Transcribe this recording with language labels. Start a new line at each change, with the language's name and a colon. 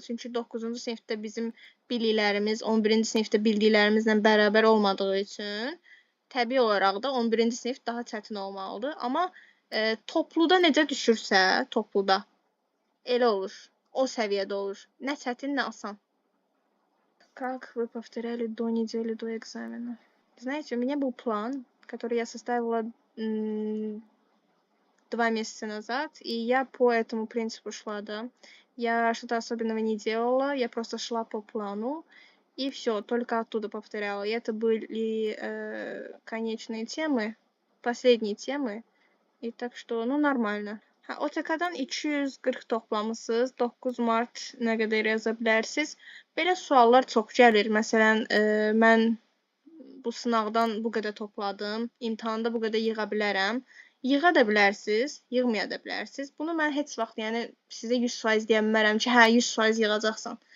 Azerbaijani: Çünki 9-cu sinifdə bizim biliklərimiz 11-ci sinifdə bildiklərimizlə bərabər olmadığı üçün təbii olaraq da 11-ci sinif daha çətin olmalıdır. Amma topluda necə düşürsə, topluda elə olur. O səviyyədə olur. Nə çətin, nə asan.
Russian: Как вы повторяли до недели до экзамена? Знаете, у меня был план, который я составила 2 месяца назад, и я по этому принципу шла, да. Я что-то особенного не делала, я просто шла по плану, и все, только оттуда повторяла. И это были конечные темы, последние темы, и так что, ну, nормально.
Azerbaijani: OTK-dan 240 toplamısınız, 9 mart nə qədər yaza bilərsiniz. Belə suallar çox gəlir. Məsələn, mən bu sınaqdan bu qədər topladım, imtahanda bu qədər yığa bilərəm. Yığa da bilərsiniz, yığmaya da bilərsiniz. Bunu mən heç vaxt, yəni sizə 100% deyə bilmərəm ki, hə 100% yığacaqsan.